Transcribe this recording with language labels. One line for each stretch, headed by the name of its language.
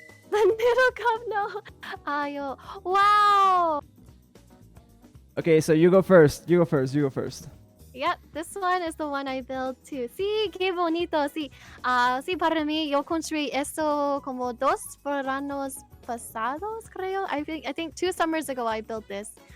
English: The little cup, no. Wow. Okay, so you go first. Yep, this one is the one I built too.
Spanish: Sí, qué bonito. Sí, sí, para mí, yo construí esto como 2 veranos pasados, creo.
English: I think 2 summers ago I built this.